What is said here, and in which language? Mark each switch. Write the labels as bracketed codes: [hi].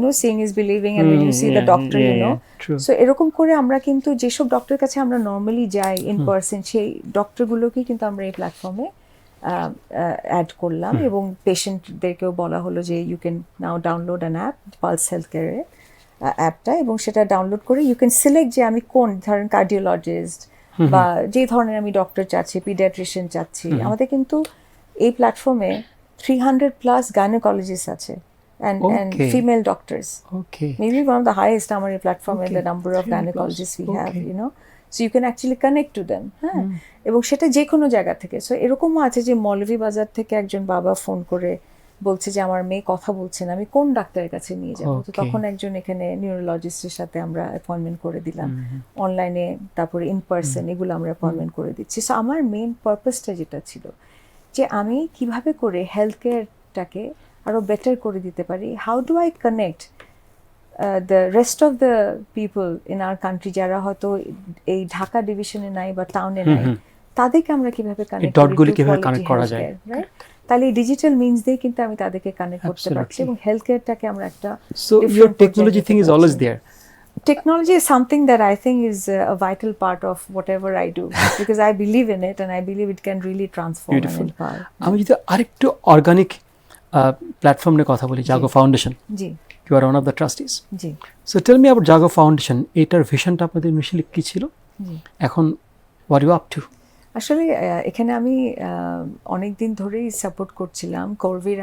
[en] seeing is believing, and when you see the doctor, so [bn] এরকম করে আমরা কিন্তু যেসব ডক্টরের কাছে আমরা নর্মালি যাই ইন পার্সন, সেই ডক্টরগুলোকেই কিন্তু আমরা এই প্ল্যাটফর্মে অ্যাড করলাম, এবং পেশেন্টদেরকেও বলা হলো যে [en] you can now download an app, [bn] pulse health কেয়ারের অ্যাপটা, এবং সেটা ডাউনলোড করে [en] you can select [bn] যে আমি কোন ধরেন কার্ডিওলজিস্ট বা যে ধরনের আমি ডক্টর চাচ্ছি, পিডিয়াট্রিশিয়ান চাচ্ছি। আমাদের কিন্তু এই প্ল্যাটফর্মে 300+ গাইনোকোলজিস্ট আছে [en] and female doctors. Okay. Maybe one of the highest on our platform in the number of gynecologists we have, so you can actually connect to them. [bn] এবং সেটা যে কোনো জায়গা থেকে। সো এরকমও আছে যে মৌলভীবাজার থেকে একজন বাবা ফোন করে বলছে যে আমার মেয়ে কথা বলছে না, আমি কোন ডাক্তারের কাছে নিয়ে যাবো? তো তখন একজন এখানে নিউরোলজিস্টের সাথে আমরা অ্যাপয়েন্টমেন্ট করে দিলাম, অনলাইনে, তারপরে ইন পার্সন, এগুলো আমরা অ্যাপয়েন্টমেন্ট করে দিচ্ছি। সো আমার মেইন পারপাসটা যেটা ছিল যে আমি কিভাবে করে হেলথ কেয়ারটাকে আরো বেটার করে দিতে পারি, [en] how do I connect the rest of the people in our country [bn] যারা হয়তো এই ঢাকা ডিভিশনে নাই বা টাউনে নাই, তাদেরকে আমরা কিভাবে কানেক্ট করা যায়, রাইট? তাহলে এই ডিজিটাল মিনস দিয়ে কিন্তু আমি তাদেরকে কানেক্ট করতে পারছি, এবং হেলথ কেয়ারটাকে আমরা একটা [en] So your technology thing is always there. Technology is something that I think is a vital part of whatever I do, because I believe in it and I believe it can really transform and empower. [bn] আমি যদি আরেকটু organic platform নিয়ে কথা বলি, জাগো foundation, G, [en] you are one of the trustees, [bn] G. [en] So tell me about Jaago foundation. [bn] এটার ভিশনটা আপনাদের initially কি ছিল, এখন [en] What you up to? [bn] আসলে এখানে আমি অনেক দিন ধরেই সাপোর্ট করছিলাম করভির।